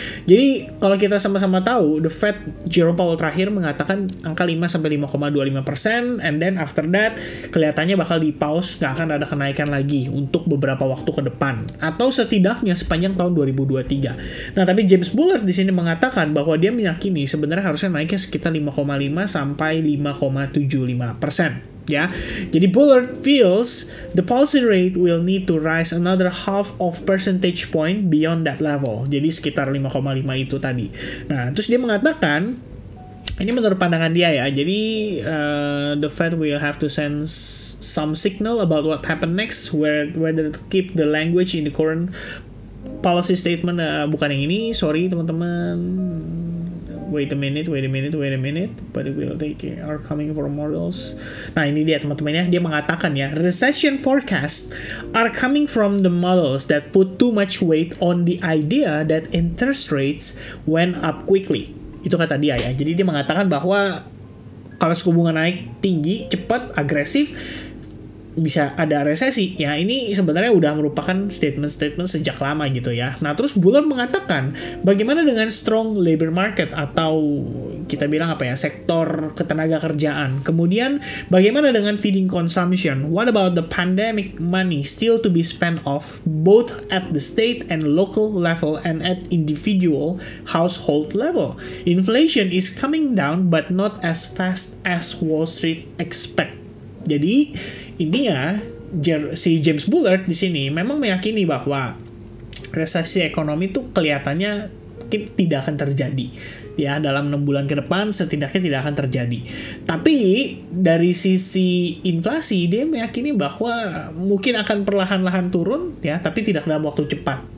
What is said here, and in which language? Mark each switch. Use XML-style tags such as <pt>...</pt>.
<id>Jadi kalau kita sama-sama tahu, the Fed Jerome Powell terakhir mengatakan angka 5 sampai 5,25%,</id> <en>and then after that</en> <id>kelihatannya bakal di pause, nggak akan ada kenaikan lagi untuk beberapa waktu ke depan atau setidaknya sepanjang tahun 2023. Nah, tapi James Bullard di sini mengatakan bahwa dia meyakini sebenarnya harusnya naiknya sekitar 5,5 sampai 5,75% ya.</id> <en>Jadi Bullard feels the policy rate will need to rise another half of percentage point beyond that level.</en> <id>Jadi sekitar 5,5 itu tadi. Nah, terus dia mengatakan ini menurut pandangan dia ya.</id> <en>Jadi the Fed will have to send some signal about what happen next, whether to keep the language in the current policy statement.</en> <id>Bukan yang ini, sorry teman-teman.</id> <en>Wait a minute, but it will take are coming from models.</en> <id>Nah ini dia teman-teman ya, dia mengatakan ya,</id> <en>recession forecasts are coming from the models that put too much weight on the idea that interest rates went up quickly.</en> <id>Itu kata dia ya, jadi dia mengatakan bahwa kalau suku bunga naik tinggi, cepat, agresif, bisa ada resesi. Ya ini sebenarnya udah merupakan statement-statement sejak lama gitu ya. Nah terus Bullard mengatakan bagaimana dengan</id> <en>strong labor market</en> <id>atau kita bilang apa ya, sektor ketenaga kerjaan. Kemudian bagaimana dengan feeding consumption?</id> <en>What about the pandemic money still to be spent off both at the state and local level and at individual household level? Inflation is coming down but not as fast as Wall Street expect.</en> <id>Jadi intinya si James Bullard di sini memang meyakini bahwa resesi ekonomi itu kelihatannya tidak akan terjadi. ya dalam 6 bulan ke depan setidaknya tidak akan terjadi. Tapi dari sisi inflasi dia meyakini bahwa mungkin akan perlahan-lahan turun ya, tapi tidak dalam waktu cepat.</id>